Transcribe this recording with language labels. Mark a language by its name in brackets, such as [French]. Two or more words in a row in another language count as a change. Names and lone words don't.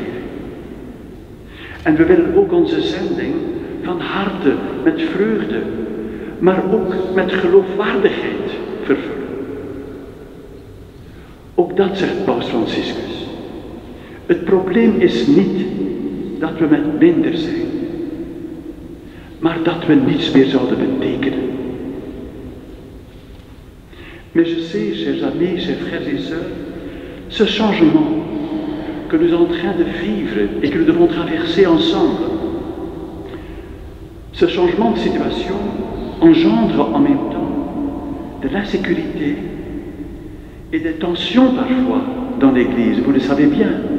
[Dutch] En we willen ook onze zending van harte, met vreugde, maar ook met geloofwaardigheid vervullen. Ook dat zegt Paus Franciscus. Het probleem is niet dat we met minder zijn, maar dat we niets meer zouden betekenen. [French] Mais je sais, chers amis, chers frères et sœurs, ce changement que nous sommes en train de vivre et que nous devons traverser ensemble, ce changement de situation engendre en même temps de l'insécurité et des tensions parfois dans l'Église, vous le savez bien.